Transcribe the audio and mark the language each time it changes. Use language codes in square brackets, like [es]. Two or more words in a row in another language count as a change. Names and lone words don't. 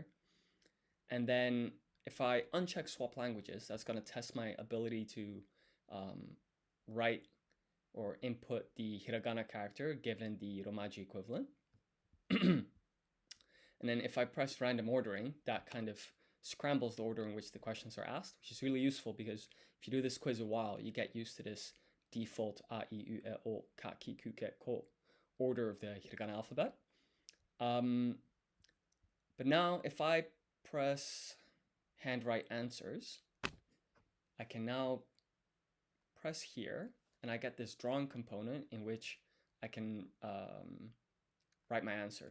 [en] And then if I uncheck swap languages, that's going to test my ability to write or input the hiragana character given the romaji equivalent. And then if I press random ordering, that kind of scrambles the order in which the questions are asked, which is really useful because if you do this quiz a while, you get used to this default a, I, U, E, O, ka, ki, ku, ke, ko order of the hiragana alphabet. But now if I press handwrite answers, I can now press here and I get this drawing component in which I can write my answer.